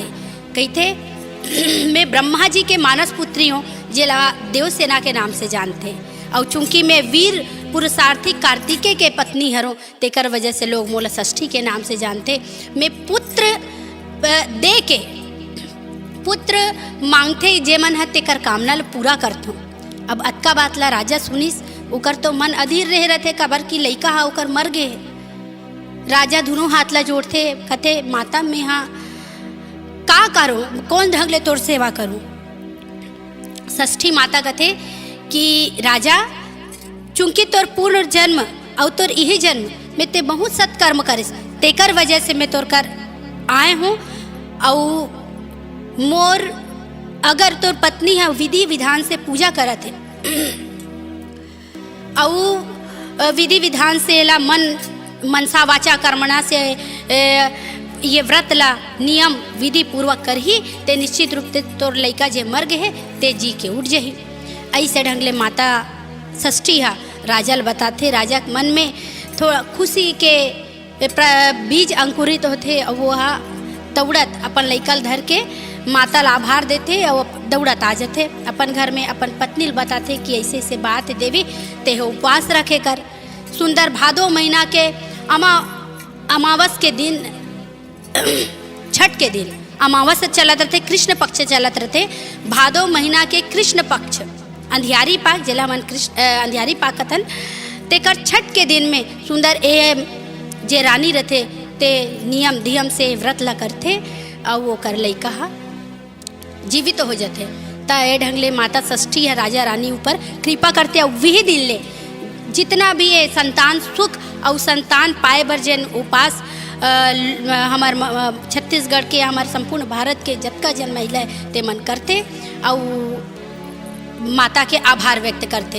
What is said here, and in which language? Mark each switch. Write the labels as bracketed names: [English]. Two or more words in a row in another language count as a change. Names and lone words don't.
[Chhattisgarhi] कहते मैं ब्रह्मा जी के मानस पुत्री हूँ, जेला देवसेना के नाम से जानते, और चूंकि मैं वीर पुरुषार्थी कार्तिकेय के पत्नी हरों, तेकर वजह से लोग मोला षष्ठी के नाम से जानते। मैं पुत्र दे के पुत्र मांगते जे मन है तेकर कामना ल पूरा करथूँ। अब अतका बात ला राजा सुनिस, ओकर तो मन अधीर रहे रहते, कबर की लइका हा ओकर मर गे। राजा दोनों हाथ ला जोड़ते, कहते माता मैं हाँ का करूँ, कौन ढंग ले तोर सेवा करूँ। षष्ठी माता कहते कि राजा चूंकि तोर पूर्ण जन्म और तोर यही जन्म में ते बहुत सत्कर्म करिस, तेकर वजह से मैं तोर कर आए हूँ। और मोर अगर तोर पत्नी है विधि विधान से पूजा करत है और विधि विधान से ला मनसा वाचा कर्मणा से ये व्रत ला नियम विधि पूर्वक कर ही ते निश्चित रूप से तोर लइका जे मर गए ते जी के उठ जही। ऐसे ढंग ले माता षष्ठी हा राजा ल बताते। राजा के मन में थोड़ा खुशी के बीज अंकुरित होते और वो हा दौड़त अपन लइका ल धर के माता ला आभार देते और दौड़त आ जाते अपन घर में। अपन पत्नी ल बताते कि ऐसे ऐसे बात देवी ते हो उपवास रखे कर। सुंदर भादो महीना के अमावस के दिन छठ के दिन अमावस चलत रहते, कृष्ण पक्ष चलत रहते। भादो महीना के कृष्ण पक्ष अंधियारी पाक जिला मन कृष्ण अंधियारी पाक कथन तेकर छठ के दिन में सुंदर ए जे रानी रहते ते नियम धियम से व्रत ला करते और वो कर लइका हा जीवित तो हो जाते। त ए ढंग ले माता षष्ठी है राजा रानी ऊपर कृपा करते और वही दिन ले जितना भी है संतान सुख और संतान पाए बर जन उपास हमार छत्तीसगढ़ के हमार संपूर्ण भारत के जतका जन महिला है ते मन करते और माता के आभार व्यक्त करते।